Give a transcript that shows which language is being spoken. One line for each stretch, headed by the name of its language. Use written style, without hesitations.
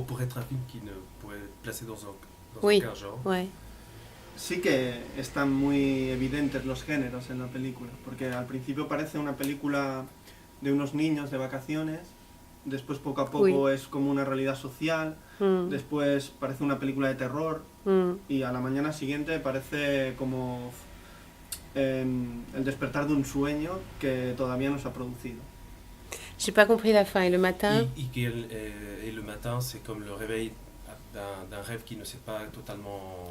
French: Pour être un film qui ne pourrait être placé dans Oui. aucun genre. Ouais.
Spanish: sí que están muy evidentes los géneros en la película, porque al principio parece una película de unos niños de vacaciones, después poco a poco es como una realidad social, después parece una película de terror y a la mañana siguiente parece como el despertar de un sueño que todavía no se ha producido.
French: J'ai pas compris la fin. Et le matin? Et le matin, c'est comme le réveil d'un rêve qui ne s'est pas totalement